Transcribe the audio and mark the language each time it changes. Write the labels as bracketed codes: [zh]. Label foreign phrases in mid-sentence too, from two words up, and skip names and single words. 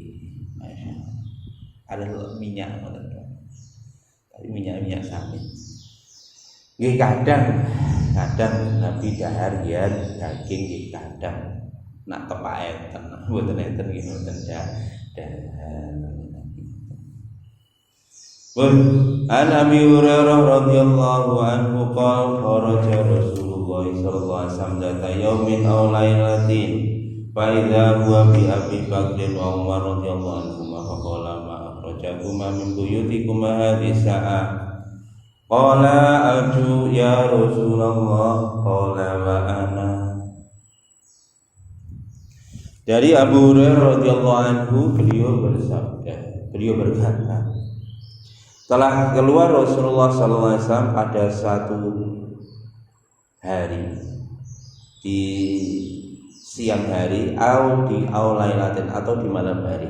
[jv] Ada minyak ngoten. Tapi minyak samin. Nggih kadang Nabi dahar ya daging nggih kadang nak tepak enten mboten enten nggih mboten dahar. [ar] عن أبي هريرة رضي الله عنه قال خرج رسول الله رسول الله صلى الله عليه وسلم ذات يوم أو ليلة فإذا هو بأبي بكر وعمر رضي الله عنهما فقال ما أخرجكما من بيوتكما هذه الساعة قال الجوع يا رسول الله قال وأنا. [id] Dari Abu Hurairah [ar] رضي الله عنه [id] beliau berkata, telah keluar Rasulullah [ar] صلى الله عليه وسلم [id] pada satu hari di siang hari atau lailatin atau di malam hari.